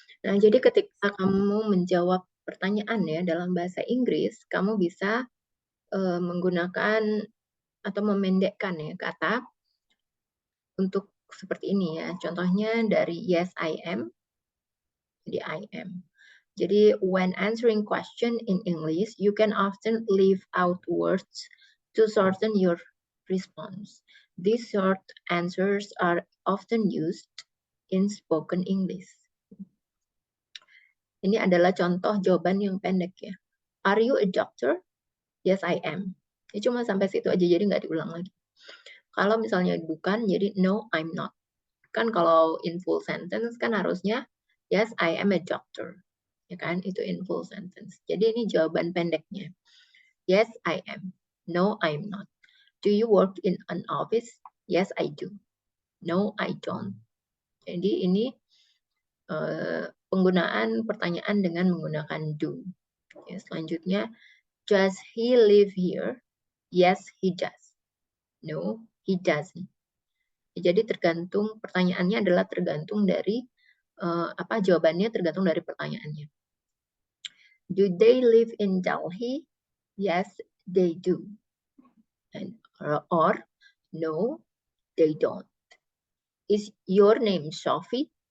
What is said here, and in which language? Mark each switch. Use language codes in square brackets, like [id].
[id] Nah, jadi ketika kamu menjawab pertanyaan ya dalam bahasa Inggris, kamu bisa menggunakan atau memendekkan ya kata untuk seperti ini ya. Contohnya dari [en] yes I am, [id] jadi I am. [en] Jadi when answering question in English, you can often leave out words to shorten your response. These short answers are often used in spoken English. [id] Ini adalah contoh jawaban yang pendek ya. [en] Are you a doctor? Yes, I am. [id] Ini cuma sampai situ aja, jadi nggak diulang lagi. Kalau misalnya bukan, jadi [en] no, I'm not. [id] Kan kalau [en] in full sentence [id] kan harusnya [en] yes, I am a doctor. [id] Ya kan, itu [en] in full sentence. [id] Jadi ini jawaban pendeknya. [en] Yes, I am. No, I'm not. Do you work in an office? Yes, I do. No, I don't. [id] Jadi ini penggunaan pertanyaan dengan menggunakan do. Ya, selanjutnya, [en] does he live here? Yes, he does. No, he doesn't. [id] Jadi tergantung, pertanyaannya adalah tergantung dari jawabannya tergantung dari pertanyaannya. [en] Do they live in Delhi? Yes, they do. Or no, they don't. Is your name Sophie?